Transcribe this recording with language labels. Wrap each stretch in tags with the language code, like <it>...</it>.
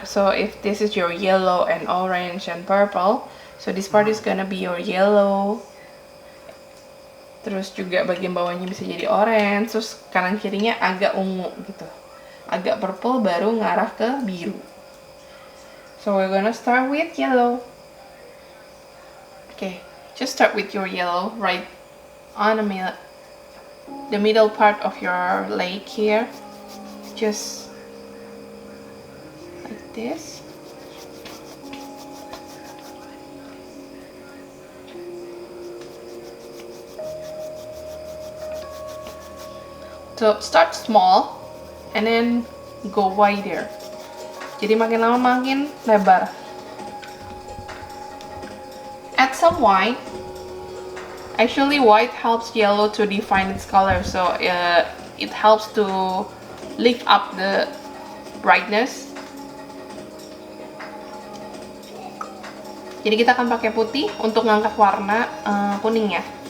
<en>So if this is your yellow and orange and purple, so this part is gonna be your yellow.</en> <id>Terus juga bagian bawahnya bisa jadi orange, terus kanan kirinya agak ungu gitu. Agak purple baru ngarah ke biru.</id> <en>So we're gonna start with yellow. Okay, just start with your yellow right on the middle part of your lake here. Just like this. So start small and then go wider.</en> <id>Jadi makin lama makin lebar.</id> <en>Add some white. Actually, white helps yellow to define its color, so it helps to lift up the brightness.</en> <id>Jadi kita akan pakai putih untuk ngangkat warna kuningnya.</id>